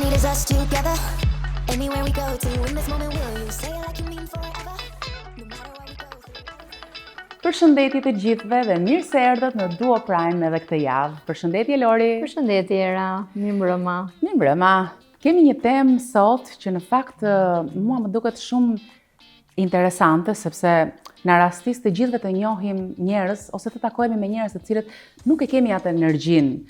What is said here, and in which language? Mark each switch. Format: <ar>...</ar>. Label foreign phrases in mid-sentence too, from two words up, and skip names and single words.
<en>us together. Anywhere we go to, in this moment will you say it like you mean forever? No matter what we go through.</en> <sq>Përshëndetje të gjithëve dhe mirë se erdhët në Duo Prime edhe këtë javë. Përshëndetje Lori. Përshëndetje Era, mirëmbrëma. Mirëmbrëma. Kemi një temë sot që në fakt mua më duket shumë interesante sepse na rastis të gjithëve të njohim njerëz ose të takohemi me njerëz të cilët nuk e kemi atë energjinë.</sq>